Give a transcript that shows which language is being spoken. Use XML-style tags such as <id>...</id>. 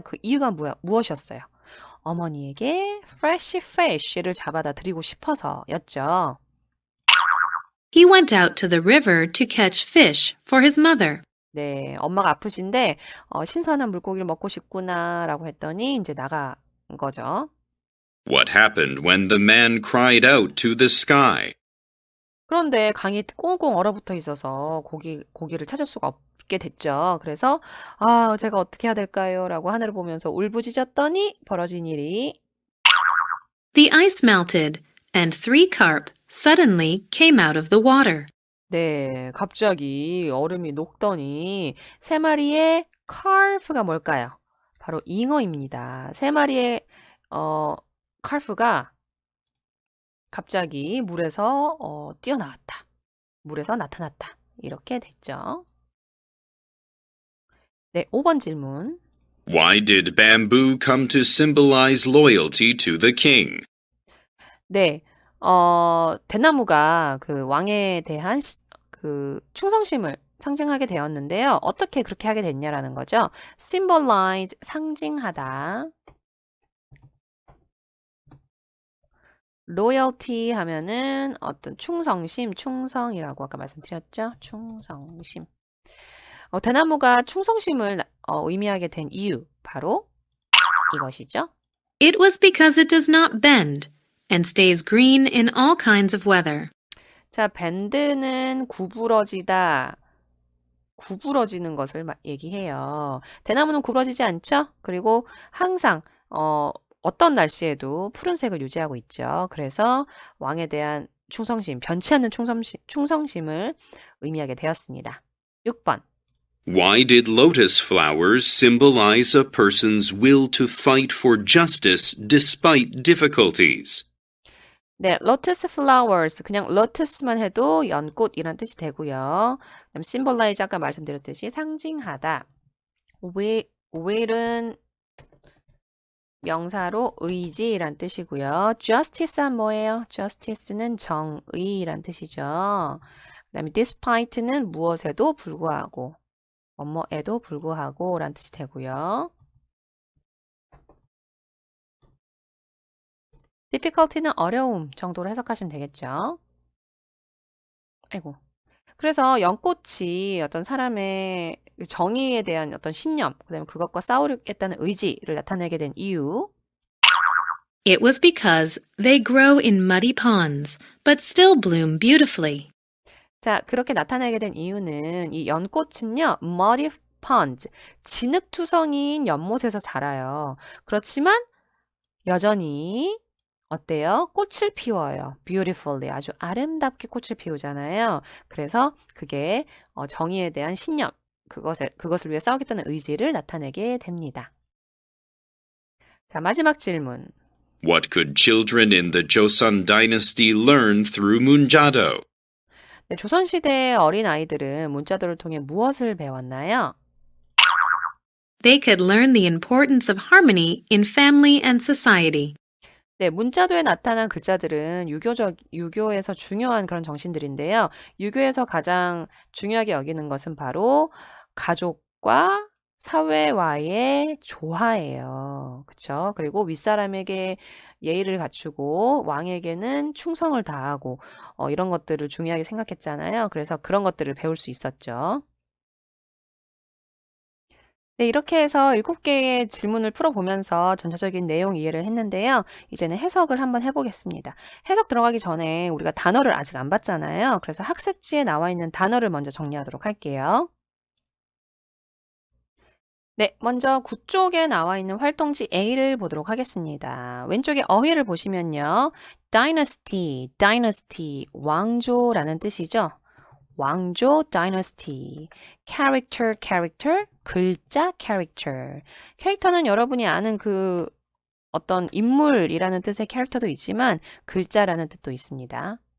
<ko>그 이유가 무엇이었어요? 어머니에게</ko> <en>fresh fish</en> <ko>를 잡아다 드리고 싶어서였죠.</ko> <en>He went out to the river to catch fish for his mother.</en> <ko>네, 엄마가 아프신데 신선한 물고기를 먹고 싶구나라고 했더니 이제 나간 거죠.</ko> <en>What happened when the man cried out to the sky?</en> <ko>그런데 강이 꽁꽁 얼어붙어 있어서 고기를 찾을 수가 없게 됐죠. 그래서 제가 어떻게 해야 될까요? 라고 하늘을 보면서 울부짖었더니 벌어진 일이</ko> <en>The ice melted, and 3 carp suddenly came out of the water.</en> <ko>네, 갑자기 얼음이 녹더니 세 마리의 carp가 뭘까요? 바로 잉어입니다. 세 마리의 carp가 갑자기 물에서 뛰어나왔다. 물에서 나타났다. 이렇게 됐죠. 네, 5번 질문.</ko> <en>Why did bamboo come to symbolize loyalty to the king?</en> <ko>네, 대나무가 그 왕에 대한 충성심을 상징하게 되었는데요. 어떻게 그렇게 하게 됐냐라는 거죠. symbolize, 상징하다. loyalty 하면은 어떤 충성이라고 아까 말씀드렸죠. 충성심. 대나무가 충성심을 의미하게 된 이유, 바로 이것이죠.</ko> <en>It was because it does not bend and stays green in all kinds of weather.</en> <ko>자, 밴드는 구부러지다. 구부러지는 것을 얘기해요. 대나무는 구부러지지 않죠? 그리고 항상 어떤 날씨에도 푸른색을 유지하고 있죠. 그래서 왕에 대한 충성심, 변치 않는 충성심을 의미하게 되었습니다. 6번.</ko> <en>Why did lotus flowers symbolize a person's will to fight for justice despite difficulties?</en> <ko>네, lotus flowers, 그냥 lotus만 해도 연꽃이란 뜻이 되고요. 그다음 symbolize 아까 말씀드렸듯이 상징하다. will은 명사로 의지란 뜻이고요. justice는 뭐예요? justice는 정의란 뜻이죠. 그다음에 despite는 무엇에도 불구하고, 뭐뭐에도 불구하고 란 뜻이 되고요. difficulty는 어려움 정도로 해석하시면 되겠죠. 아이고. 그래서 연꽃이 어떤 사람의 정의에 대한 어떤 신념, 그다음에 그것과 싸우겠다는 의지를 나타내게 된 이유.</ko> <en>It was because they grow in muddy ponds, but still bloom beautifully.</en> <ko>자, 그렇게 나타내게 된 이유는 이 연꽃은요,</ko> <en>muddy ponds,</en> <ko>진흙투성이인 연못에서 자라요. 그렇지만 여전히 어때요? 꽃을 피워요. beautifully, 아주 아름답게 꽃을 피우잖아요. 그래서 그게 정의에 대한 신념, 그것을 위해 싸우겠다는 의지를 나타내게 됩니다. 자, 마지막 질문.</ko> <en>What could children in the Joseon dynasty learn through 문자도?</en> <ko>네, 조선시대의 어린아이들은 문자도를 통해 무엇을 배웠나요?</ko> <en>They could learn the importance of harmony in family and society.</en> <ko>네, 문자도에 나타난 글자들은 유교에서 중요한 그런 정신들인데요. 유교에서 가장 중요하게 여기는 것은 바로 가족과 사회와의 조화예요. 그쵸? 그리고 윗사람에게 예의를 갖추고 왕에게는 충성을 다하고 이런 것들을 중요하게 생각했잖아요. 그래서 그런 것들을 배울 수 있었죠. 네, 이렇게 해서 7개의 질문을 풀어보면서 전체적인 내용 이해를 했는데요. 이제는 해석을 한번 해보겠습니다. 해석 들어가기 전에 우리가 단어를 아직 안 봤잖아요. 그래서 학습지에 나와 있는 단어를 먼저 정리하도록 할게요. 네, 먼저 구 쪽에 나와 있는 활동지 A를 보도록 하겠습니다. 왼쪽에 어휘를 보시면요. dynasty, dynasty, 왕조라는 뜻이죠. 왕조, dynasty. character, character, 글자, character. 캐릭터는 여러분이 아는 그 어떤 인물이라는 뜻의 캐릭터도 있지만 글자라는 뜻도 있습니다.</ko>